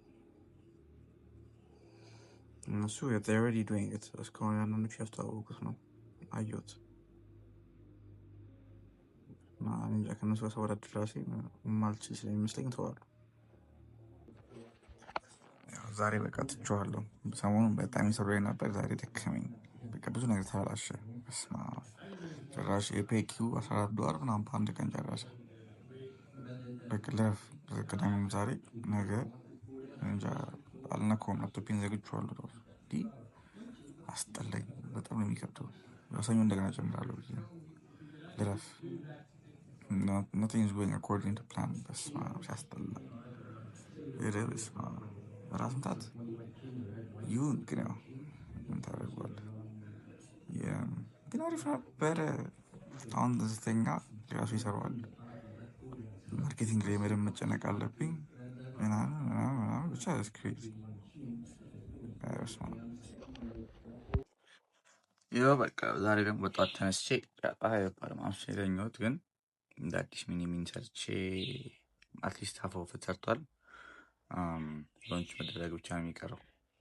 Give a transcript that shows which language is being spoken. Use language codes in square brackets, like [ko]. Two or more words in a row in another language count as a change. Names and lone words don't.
[am] እነሱ [en] they're already doing it። [am] እስካሁን አንዳንዶቹ ያስተዋወቁት ነው አየሁት። እና እንጃ ከእነሱ ጋር ስወዳደር ራሴ ማልችል ስለሚመስለኝ ተዋለሁ። ዛሬ በቃ ትቼዋለሁ። ሰሞኑን በጣም የሰራሁኝ ነበር። ዛሬ ደከመኝ። በቃ ብዙ ነገር ተበላሸ። በስመ አብ ጭራሽ የፔኪው $14 ምናምን በአንድ ቀን ጨረሰ። በቃ ቅዳሜም ዛሬ ነገ እንጃ አልነካውም። ላፕቶፔን ዘግቼዋለሁ። ራሱ አስጠላኝ። በጣም ነው የሚከብደው። ሰኞ እንደገና ጨምራለሁ ብዬ ልረፍ። [en] nothing is going according to plan። [am] በስመ አብ ሲያስጠላ። በስመ አብ ራስ ምታት ይሁን ግን ያው ምን ታደርገዋለህ? ግን አሪፍ ነበረ። አሁን ስተኛ ራሱ ይሰራዋል። ማርኬቲንግ ላይ በደንብ መጨነቅ አለብኝ ምናምን ብቻ ስክሪፕት ይኸው በቃ ዛሬ ደግሞ በጠዋት ተነስቼ ፀሐይ ነበር ማምሸት የተኛሁት። ግን እንደ አዲስ ሚኒ ሰርቼ [en] at least half of [am] ሰርቷል። ሎንች መደረግ ብቻ ነው የሚቀረው።